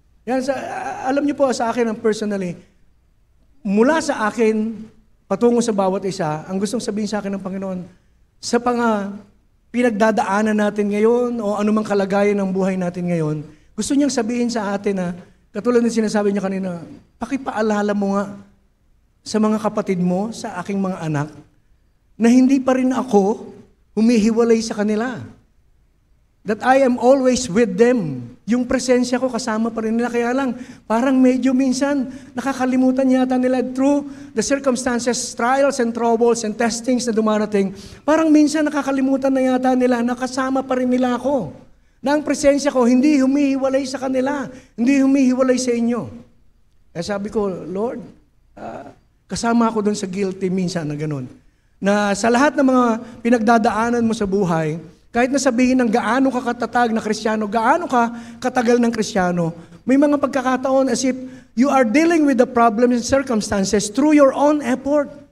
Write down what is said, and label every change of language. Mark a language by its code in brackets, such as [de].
[tl] Yan, alam niyo po sa akin, personally, mula sa akin, patungo sa bawat isa, ang gustong sabihin sa akin ng Panginoon, sa pinagdadaanan natin ngayon o anumang kalagayan ng buhay natin ngayon, gusto niyang sabihin sa atin na, katulad ng sinasabi niya kanina, pakipaalala mo nga sa mga kapatid mo, sa aking mga anak, na hindi pa rin ako humihiwalay sa kanila. [en] That I am always with them. [tl] Yung presensya ko kasama pa rin nila. Kaya lang, parang medyo minsan nakakalimutan yata nila [en] through the circumstances, trials and troubles and testings [tl] na dumarating. Parang minsan nakakalimutan na yata nila na kasama pa rin nila ako. Na ang presensya ko hindi humihiwalay sa kanila, hindi humihiwalay sa inyo. Kaya sabi ko, Lord, kasama ako doon sa guilty minsan na ganun. Na sa lahat ng mga pinagdadaanan mo sa buhay, kahit na sabihin ng gaano ka katatag na Kristiyano, gaano ka katagal ng Kristiyano, may mga pagkakataon [en] as if you are dealing with the problems and circumstances through your own effort.